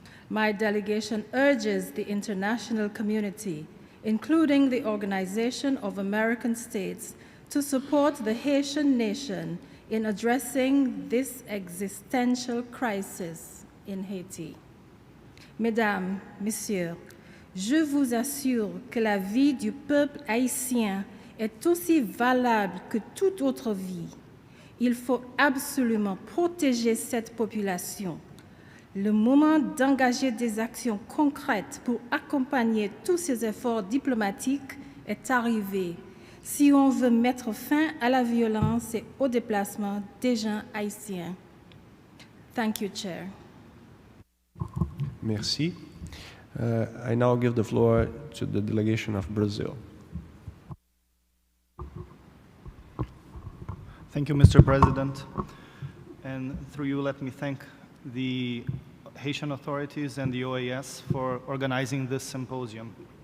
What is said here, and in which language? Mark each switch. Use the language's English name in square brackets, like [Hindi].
[English] My delegation urges the international community, including the Organization of American States, to support the Haitian nation in addressing this existential crisis in Haiti. [French] Mesdames, Messieurs, je vous assure que la vie du peuple haïtien est aussi valable que toute autre vie. Il faut absolument protéger cette population. Le moment d'engager des actions concrètes pour accompagner tous ces efforts diplomatiques est arrivé si on veut mettre fin à la violence et au déplacement des gens haïtiens. [English] Thank you, Chair. [French] Merci. [English] I now give the floor to the delegation of Brazil. Thank you, Mr. President. And through you, let me thank the Haitian authorities and the OAS for organizing this symposium.